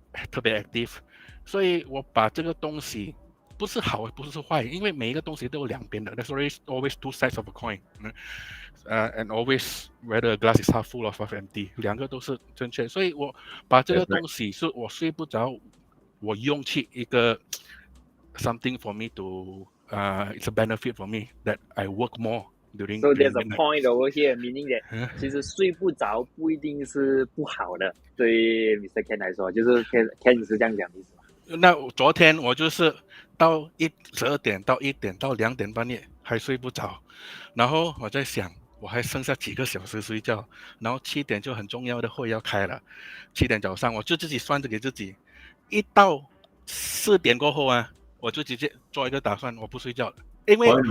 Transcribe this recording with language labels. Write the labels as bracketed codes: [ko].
[zh] 特别 active， 所以我把这个东西不是好不是坏，因为每一个东西都有两边的 ， [en] there's always two sides of a coin，and always whether a glass is half full or half empty， [zh] 两个都是正确，所以我把这个东西是我睡不着，我用去一个 [en] something for me to。It's a benefit for me that I work more during. So there's a point over here, meaning that [zh] 其实睡不着不一定是不好的，对于 Mr. Ken 来说，就是 Ken 是这样讲的意思吗？那昨天我就是到12点到1点到2点半夜还睡不着，然后我在想我还剩下几个小时睡觉，然后7点就很重要的会要开了，7点早上我就自己算着给自己，一到4点过后啊，我就直接做一个打算，我不睡觉了，因为